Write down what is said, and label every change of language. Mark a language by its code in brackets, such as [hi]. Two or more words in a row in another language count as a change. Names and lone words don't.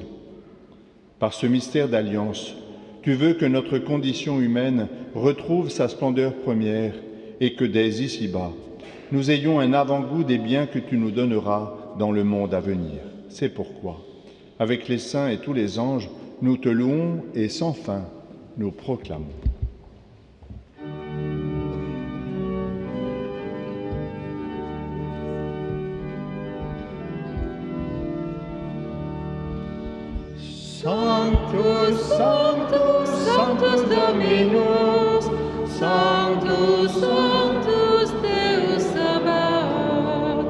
[fr] Par ce mystère d'alliance, tu veux que notre condition humaine retrouve sa splendeur première et que dès ici-bas, nous ayons un avant-goût des biens que tu nous donneras dans le monde à venir. C'est pourquoi, avec les saints et tous les anges, nous te louons et sans fin nous proclamons. [la] Sanctus, Sanctus, Sanctus Dominus, Sanctus, Sanctus Deus Sabaoth.